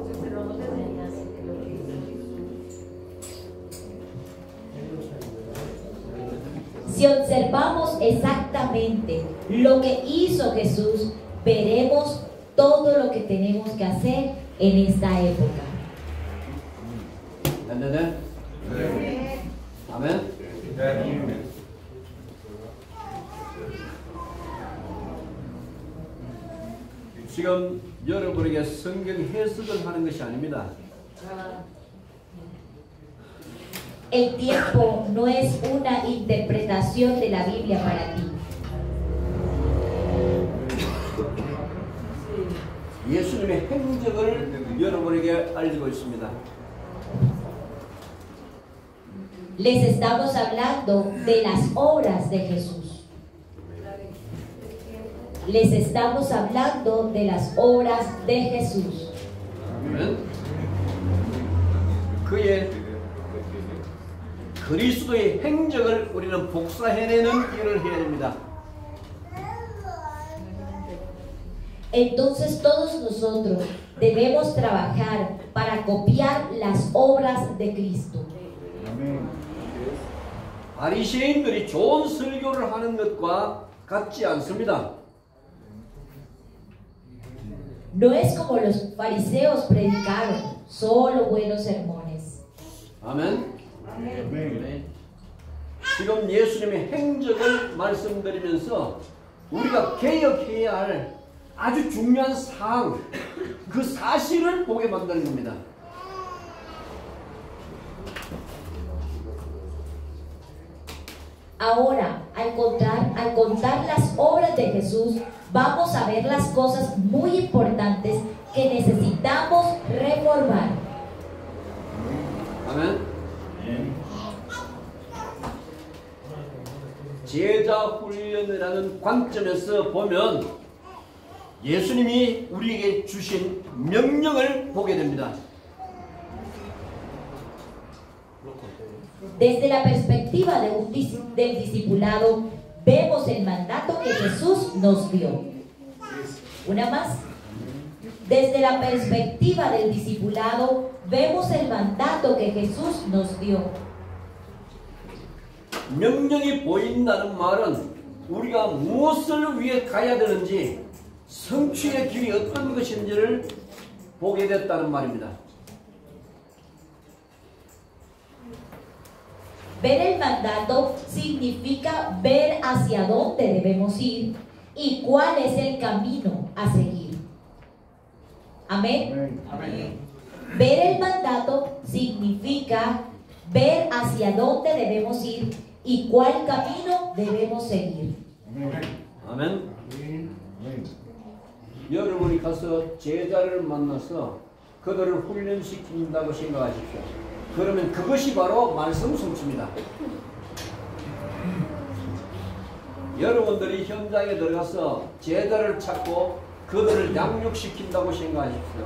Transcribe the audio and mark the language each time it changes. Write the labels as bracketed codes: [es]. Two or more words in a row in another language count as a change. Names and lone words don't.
[es] Si observamos exactamente lo que hizo Jesús, veremos todo lo que tenemos que hacer en esta época. ¿Entendés? Amén. [ko] 지금 여러분에게 성경 해석을 하는 것이 아닙니다. [es] El tiempo no es una interpretación de la Biblia para ti. [ko] 예수님의 행적을 여러분에게 알리고 있습니다. [es] Les estamos hablando de las obras de Jesús. Les estamos hablando de las obras de Jesús. [ko] 아멘. 그의 그리스도의 행적을 우리는 복사해내는 일을 해야 됩니다. [es] Entonces todos nosotros debemos trabajar para copiar las obras de Cristo. [ko] 바리새인들이 좋은 설교를 하는 것과 같지 않습니다. [es] No es como los fariseos predicaron, solo buenos sermones. [ko] 아멘. 지금 예수님의 행적을 말씀드리면서 우리가 개혁해야 할 아주 중요한 사항, 그 사실을 보게 만드는 겁니다. [es] Ahora, al contar las obras de Jesús, vamos a ver las cosas muy importantes que necesitamos reformar. [ko] 아멘. 제자 훈련이라는 관점에서 보면 예수님이 우리에게 주신 명령을 보게 됩니다. [es] Desde la perspectiva del discipulado, vemos el mandato que Jesús nos dio. Una más. Desde la perspectiva del discipulado, vemos el mandato que Jesús nos dio. [ko] 명령이 보인다는 말은 우리가 무엇을 위해 가야 되는지, 성취의 길이 어떤 것인지를 보게 됐다는 말입니다. [es] Ver el mandato significa ver hacia dónde debemos ir y cuál es el camino a seguir. Amén. [ko] 아멘. [es] Ver el mandato significa ver hacia dónde debemos ir y cuál camino debemos seguir. [ko] 아멘. 여러분이 가서 제자를 만나서 그들을 훈련시킨다고 생각하십시오. 그러면 그것이 바로 말씀 성취입니다. 여러분들이 현장에 들어가서 제자를 찾고 그들을 양육시킨다고 생각하십시오.